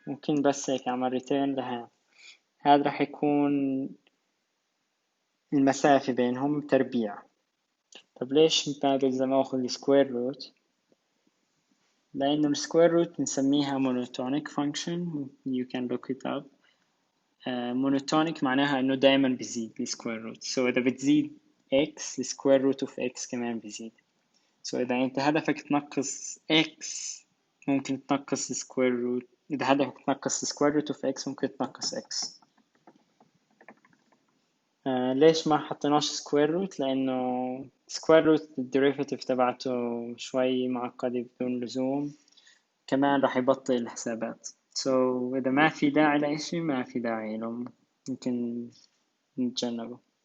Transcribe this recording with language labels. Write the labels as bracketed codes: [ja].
[ar] ممكن بس هيك أعمل return لها. هذا راح يكون المسافة بينهم تربيع. طب ليش إذا ما أخذ square root؟ لأنه square root بنسميها monotonic function. [en] you can look it up. monotonic [ar] معناها إنه دائما بيزيد [en] square root. [ar] إذا بتزيد x square root of x كمان بيزيد. إذا أنت هدفك تنقص x ممكن تنقص square root. إذا هدفك تنقص square root of x ممكن تنقص x. ليش ما حطيناش square root؟ لأنه square root الديريفاتيف تبعته شوي معقدة بدون لزوم، كمان راح يبطئ الحسابات. إذا ما في داعي لإشي ما في داعي له، ممكن نتجنبه.